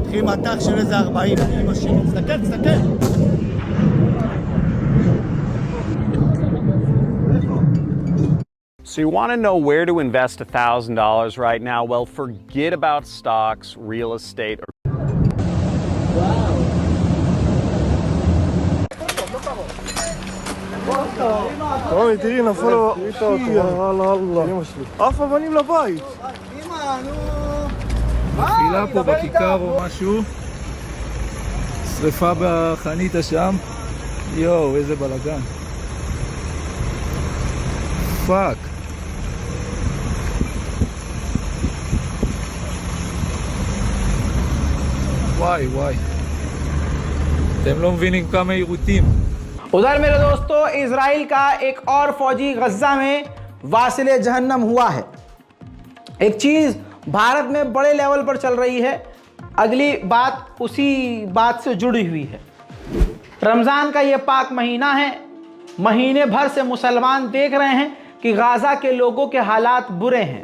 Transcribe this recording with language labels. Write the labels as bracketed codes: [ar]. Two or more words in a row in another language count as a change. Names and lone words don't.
[he] מטח של איזה 40, אמא שלי, תסתכל. [en] So you want to know where to invest $1,000 right now? Well, forget about stocks, real estate, or [he] רומי, תראי, נפלו... אללה, אמא שלי. עף אבנים לבית. נפילה פה בכיכר או משהו. שריפה בחניתה שם. יואו, איזה בלגן. פאק. וואי וואי. אתם לא מבינים כמה עירותים. [hi] उधर मेरे दोस्तों इजराइल का एक और फौजी गज्जा में वासिले जहन्नम हुआ है। एक चीज़ भारत में बड़े लेवल पर चल रही है, अगली बात उसी बात से जुड़ी हुई है। रमज़ान का ये पाक महीना है, महीने भर से मुसलमान देख रहे हैं कि गाज़ा के लोगों के हालात बुरे हैं।